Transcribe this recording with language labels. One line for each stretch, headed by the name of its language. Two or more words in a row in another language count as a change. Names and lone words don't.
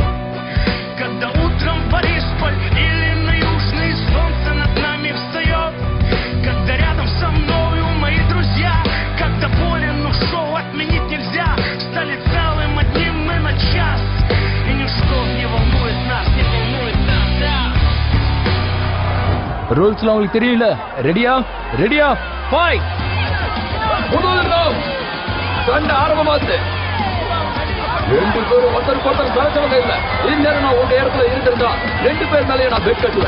Russian: Когда утром Борисполь или на Южный солнце над нами встает. Когда рядом со мною мои друзья. Когда болен, но шоу отменить нельзя. Стали целым одним мы на час. И ничто не волнует нас, не волнует нас, да.
Tamil: ரூல்ஸ்லாம் உங்களுக்கு தெரியல. ரெடியா ரெடியா ஃபைட். முதல் ரவுண்ட் சண்டை ஆரம்பமாச்சு. ரெண்டு பேரும் ஒருத்தருக்கு ஒருத்தர் கலச்சவங்க இல்ல. இந்நேரம் நான் உங்க இடத்துல இருந்திருந்தா ரெண்டு பேர் மேலேயே நான் பெட் கட்டுவேன்.